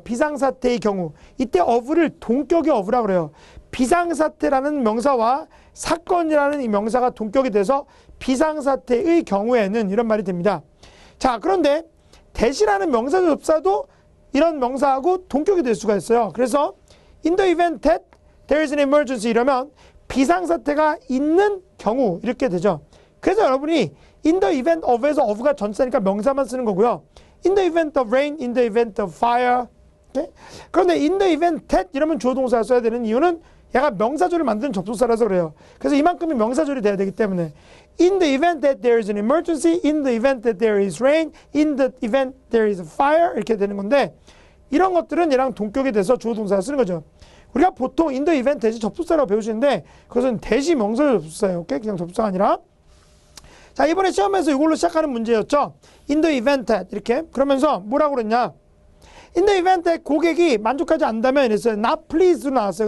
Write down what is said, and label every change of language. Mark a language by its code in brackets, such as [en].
[ko] 비상사태의 경우. 이때 of를 동격의 of라고 그래요. 비상사태라는 명사와 사건이라는 이 명사가 동격이 돼서 비상사태의 경우에는 이런 말이 됩니다. 자, 그런데 that이라는 명사 접사도 이런 명사하고 동격이 될 수가 있어요. 그래서 [en] in the event that there is an emergency [ko] 이러면 비상사태가 있는 경우 이렇게 되죠. 그래서 여러분이 [en] in the event of [ko] 에서 of가 전치사니까 명사만 쓰는 거고요. [en] in the event of rain, in the event of fire. [ko] 오케이? 그런데 in the event that 이러면 주어 동사를 써야 되는 이유는 얘가 명사절을 만드는 접속사라서 그래요. 그래서 이만큼이 명사절이 돼야 되기 때문에 [en] in the event that there is an emergency, in the event that there is rain, in the event there is a fire [ko] 이렇게 되는 건데 이런 것들은 얘랑 동격이 돼서 주어 동사를 쓰는 거죠. 우리가 보통 [en] in the event that [ko] 이 접속사라고 배우시는데 그것은 that이 명사절 접속사예요. 오케이? 그냥 접속사가 아니라. 자, 이번에 시험에서 이걸로 시작하는 문제였죠. [en] in the event that [ko] 이렇게 그러면서 뭐라고 그랬냐? [en] in the event that [ko] 고객이 만족하지 않는다면 이랬어요. not please로 나왔어요.